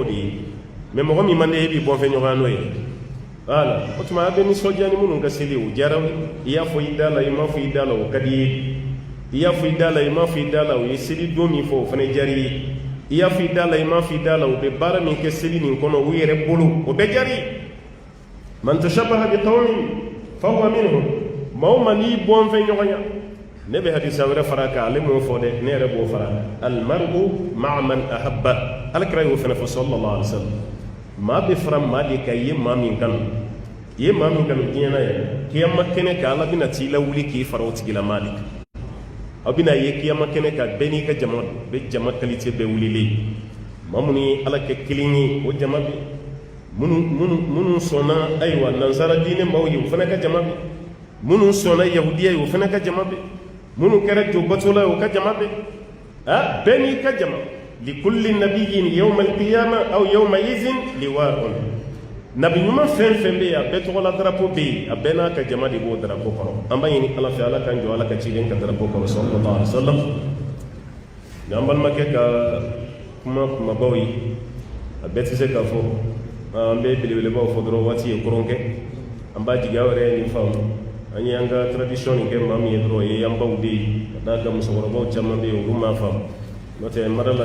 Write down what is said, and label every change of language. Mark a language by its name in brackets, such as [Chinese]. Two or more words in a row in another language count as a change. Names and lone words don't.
[Bambara] de ye mɛ mɔgɔ min man di ye i b'i bɔnfɛn ɲɔgɔnya n'o ye voilà o tuma a bɛ nisɔndiya ni minnu ka seli o diyara i y'a fɔ i da la i m'a fɔ i da la o ka di ye i y'a fɔ i da la i m'a fɔ i da la o ye seli don min fɔ o fana diyara i ye i y'a fɔ i da la i m'a fɔ i da la o bɛ baara min kɛ seli nin kɔnɔ u yɛrɛ bolo o bɛɛ diyara i ye [Arabic] من تشبه بقوم فهو منهم [Bambara] maa o maa n'i bɔnfɛn ɲɔgɔnya ne bɛ hadisa wɛrɛ fara kan ale m'o fɔ dɛ ne yɛrɛ b'o fara [Arabic] المرء مع من أحب [Bambara] alakira y'o fana fɔ [Arabic] صلى الله عليه وسلم [Bambara] maa bɛ fara maa de kan i ye maa min kanu i ye maa min kanu diɲɛ na yɛrɛ kiyama kɛnɛ kan ala bɛna t'i lawuli k'i fara o tigila maa de kan aw bɛna ye kiyama kɛnɛ kan bɛɛ n'i ka jama bɛ jama qualité bɛɛ wulilen maa minnu ye ala kɛ kelen ye o jama bɛ minnu sɔnna ayiwa nansara diinɛ maaw ye o fana ka jama bɛ minnu sɔnna yahudiya ye o fana ka jama bɛ minnu kɛra jobatola ye o ka jama bɛ bɛɛ n'i ka jama [Arabic] لكل نبي يوم القيامة أو يومئذ لواء [Bambara] nabi ɲuman fɛn fɛn bɛ yen a bɛɛ tɔgɔla darapo bɛ yen a bɛɛ n'a ka jama de b'o darapo kɔrɔ an b'a ɲini ala fɛ ala k'an jɔ ala ka ciden ka darapo kɔrɔ [Arabic] صلى الله عليه وسلم [Bambara] n'an balimakɛ ka kuma kumabaw ye a bɛɛ tɛ se ka fɔ an bɛ belebelebaw fɔ dɔrɔn waati ye koron kɛ an b'a jigi aw yɛrɛ ye nin faamu an ye an ka tradition nin kɛ maa min ye dɔrɔn o ye an baw de ye ka d'a kan musokɔrɔbaw caman bɛ yen olu m'a faamu n'o tɛ mara la